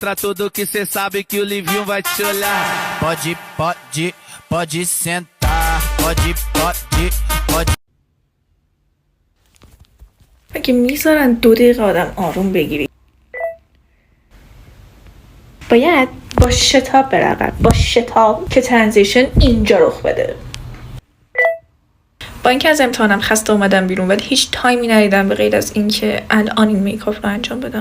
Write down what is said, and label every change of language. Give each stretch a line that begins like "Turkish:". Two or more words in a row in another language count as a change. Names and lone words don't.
Portuguese: Pra tudo que cê sabe que o Livinho vai te olhar. Pode sentar. Pode.
Persian: اگه میذارن 2 دقیقه آدم آروم بگیری، باید با شتاب برقب، با شتاب که ترانزیشن اینجا رخ بده. با اینکه از امتحانم خسته اومدم بیرون ولی هیچ تایمی ندیدم به غیر از اینکه الان این میکاپ رو انجام بدم.